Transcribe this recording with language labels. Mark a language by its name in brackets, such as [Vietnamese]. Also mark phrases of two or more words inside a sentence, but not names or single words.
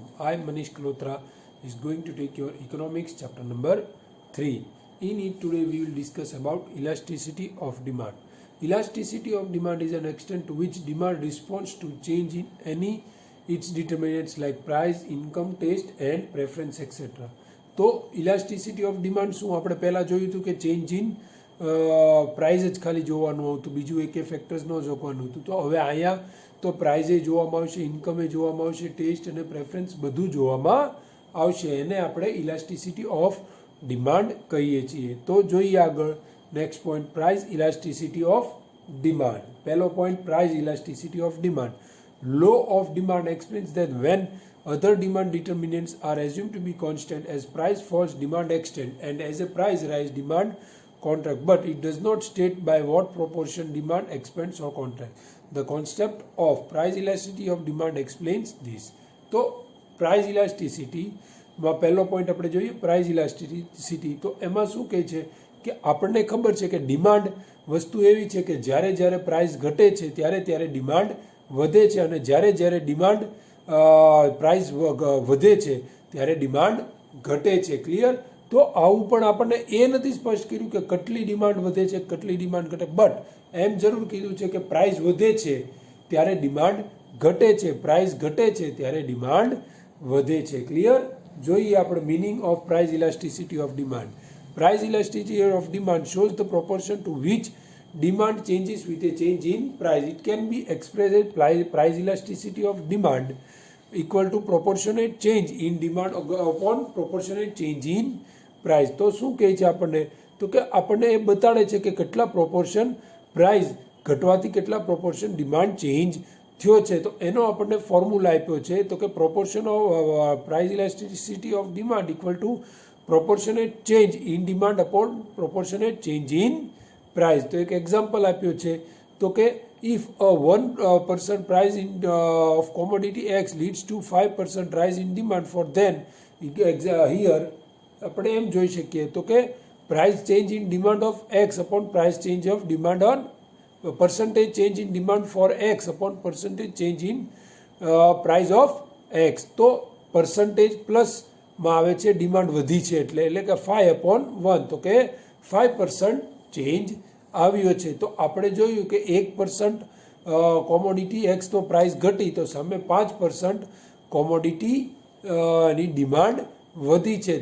[English] I, Manish Kalotra, is going to take your economics chapter number 3. In it today we will discuss about elasticity of demand. Elasticity of demand is an extent to which demand responds to change in any its determinants like price, income, taste and preference etc. [Gujarati] તો [English] elasticity of demand [Gujarati] શું આપણે પહેલાં જોયું હતું કે [English] change in price [Gujarati] જ ખાલી જોવાનું આવતું, બીજું એકે ફેક્ટર્સ ન જોવાનું હતું. તો હવે અહીંયા તો પ્રાઇઝે જોવામાં આવશે, ઇન્કમે જોવામાં આવશે, ટેસ્ટ અને પ્રેફરન્સ બધું જોવામાં આવશે. એને આપણે [English] elasticity of demand [Gujarati] કહીએ છીએ. તો જોઈએ આગળ [English] next point, price elasticity of demand. [Gujarati] પહેલો પોઈન્ટ, [English] price elasticity of demand. Law of demand explains that when other demand determinants are assumed to be constant, as price falls, demand extend, and as a price rise, demand contract. But it does not state by what proportion demand expands or contracts. The concept of price elasticity of demand explains this. [Gujarati] તો [English] price elasticity [Gujarati] માં પહેલો પોઈન્ટ આપણે જોઈએ [English] price elasticity. [Gujarati] તો એમાં શું કહે છે કે આપણને ખબર છે કે ડિમાન્ડ વસ્તુ એવી છે કે જ્યારે જ્યારે પ્રાઇસ ઘટે છે ત્યારે ત્યારે ડિમાન્ડ વધે છે, અને જ્યારે જ્યારે [English] demand price [Gujarati] વધે છે ત્યારે ડિમાન્ડ ઘટે છે. ક્લિયર? તો આવું પણ આપણને એ નથી સ્પષ્ટ કર્યું કે કેટલી ડિમાન્ડ વધે છે કેટલી ડિમાન્ડ ઘટે, બટ એમ જરૂર કીધું છે કે પ્રાઇસ વધે છે ત્યારે ડિમાન્ડ ઘટે છે, પ્રાઇસ ઘટે છે ત્યારે ડિમાન્ડ વધે છે. ક્લિયર? જોઈએ આપણે [English] meaning of price elasticity of demand. Price elasticity of demand shows the proportion to which demand changes with a change in price. It can be expressed as price elasticity of demand equal to proportionate change in demand upon proportionate change in price. [Gujarati] તો શું કહે છે આપણને? તો કે આપણને એ બતાડે છે કે કેટલા [English] proportion price [Gujarati] ઘટવાથી કેટલા [English] proportion demand change [Gujarati] થયો છે. તો એનો આપણને ફોર્મ્યુલા આપ્યો છે. તો કે [English] proportion of price elasticity of demand equal to proportionate change in demand upon proportionate change in price. [Gujarati] તો એક એક્ઝામ્પલ આપ્યો છે. તો કે [English] if a 1% price in of commodity X leads to 5% rise in demand for, then here [Gujarati] આપણે એમ જોઈ શકીએ તો કે [English] price change in demand of X upon price change of demand on percentage change in demand for X upon percentage change in price of X. [Gujarati] તો [English] percentage plus [Gujarati] માં આવે છે ડિમાન્ડ વધી છે એટલે કે 5/1, તો કે 5% ચેન્જ આવ્યો છે. તો આપણે જોયું કે 1% [English] commodity Xનો price [Gujarati] ઘટી તો સામે 5% કોમોડિટીની ડિમાન્ડ વધી છે.